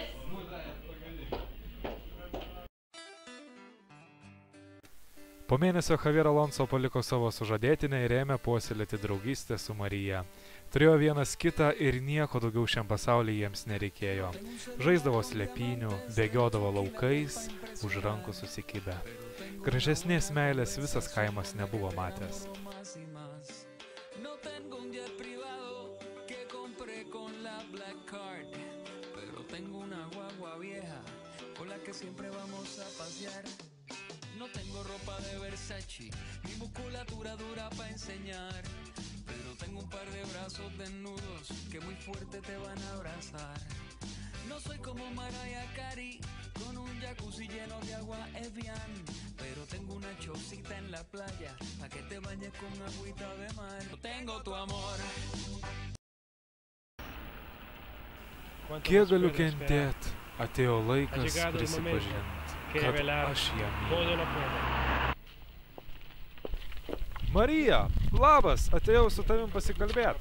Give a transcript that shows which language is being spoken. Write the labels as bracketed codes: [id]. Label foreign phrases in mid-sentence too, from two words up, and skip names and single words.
[lt] Po mėnesio Javier Alonso paliko savo sužadėtinę ir ėmė puoselėti draugystę su Marija. Turėjo vienas kitą ir nieko daugiau šiam pasaulyje jiems nereikėjo. Žaisdavo slėpynių, bėgiodavo laukais, už rankų susikibę. Gražesnės meilės visas kaimas nebuvo matęs. [es] No tengo ropa de Versace, mi musculatura dura para enseñar, pero tengo un par de brazos desnudos que muy fuerte te van a abrazar. No soy como Mariah Carey, con un jacuzzi lleno de agua Evian, pero tengo una chocita en la playa, pa' que te bañes con agüita de mar. No tengo tu amor. [lt] Kiek galiu kentėt, atėjo laikas prisipažinti, kad aš ją myliu. Marija, labas, atėjau su tavim pasikalbėt.